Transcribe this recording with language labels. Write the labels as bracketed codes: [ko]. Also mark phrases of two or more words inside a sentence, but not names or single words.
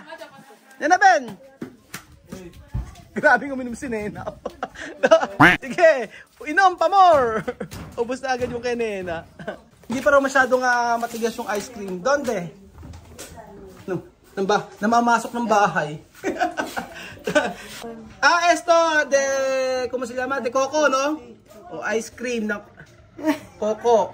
[tl] Nena Ben! Grabe uminom si Nena. Sige, inom pa more. Ubus na agad yung kay Nena. Hindi pa raw masyadong matigas yung [en] ice cream. [tl] Donde? Namamasok ng bahay. [es] Esto de, ¿cómo se llama? De coco, no? [tl] O [en] ice cream [tl] na coco.